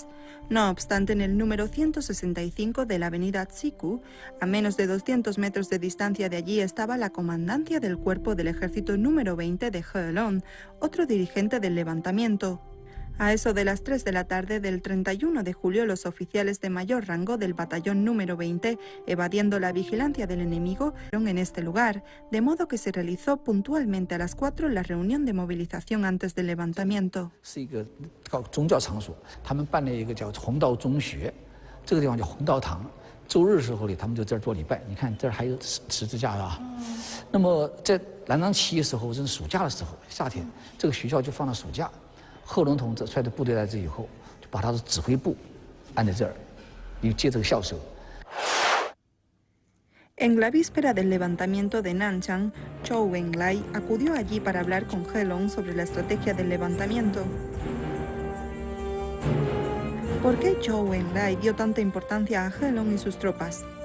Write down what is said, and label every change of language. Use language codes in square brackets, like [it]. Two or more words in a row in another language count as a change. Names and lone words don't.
[es] No obstante, en el número 165 de la avenida Tsiku, a menos de 200 metros de distancia de allí, estaba la comandancia del cuerpo del ejército número 20 de Helong, otro dirigente del levantamiento. A eso de las 3 de la tarde del 31 de julio, los oficiales de mayor rango del batallón número 20, evadiendo la vigilancia del enemigo, fueron en este lugar, de modo que se realizó puntualmente a las 4 la reunión de movilización antes del levantamiento. [zh] 是一个宗教场所，他们办了一个叫弘道中学，这个地方叫弘道堂。周日时候里，他们就在这儿做礼拜。你看这儿还有十字架啊。那么在南昌起义时候，是暑假的时候，夏天，这个学校就放了暑假。贺龙同志率着部队来这以后，就把他的指挥部安在这儿，又接这个校舍。 [es] En la víspera del levantamiento de Nanchang, Zhou Enlai acudió allí para hablar con Helong sobre la estrategia del levantamiento. ¿Por qué Zhou Enlai dio tanta importancia a Helong y sus tropas?